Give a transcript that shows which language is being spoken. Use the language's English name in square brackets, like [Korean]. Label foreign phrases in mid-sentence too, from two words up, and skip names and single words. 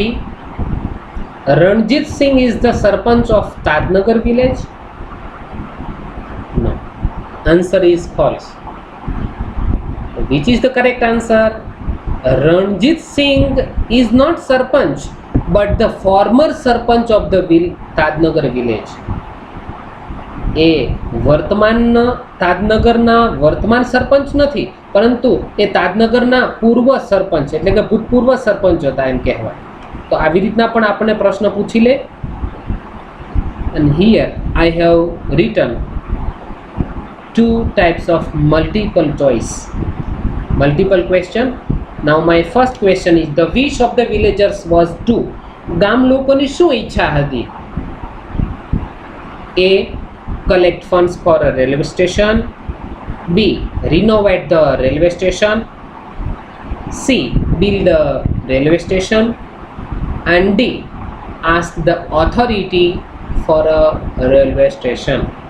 [English] Ranjit Singh is the Sarpanch of Tadnagar village? No. Answer is false. Which is the correct answer? Ranjit Singh is not Sarpanch, but the former Sarpanch of the Tadnagar village. [Gujarati] એ વર્તમાન તાજનગરના વર્તમાન સરપંચ નથી, પરંતુ એ તાજનગરના પૂર્વ સરપંચ એટલે કે ભૂતપૂર્વ સરપંચ હતા એમ કહેવાય. તો આવી રીતના પણ આપણને પ્રશ્ન પૂછી લે. [English] And here I have written 2 types of multiple choice, multiple question. Now my first question is, the wish of the villagers was to. [Gujarati] ગામ લોકોની શું ઈચ્છા હતી? [English] A, collect funds for a railway station. B, renovate the railway station. C, build a railway station. And D, ask the authority for a railway station.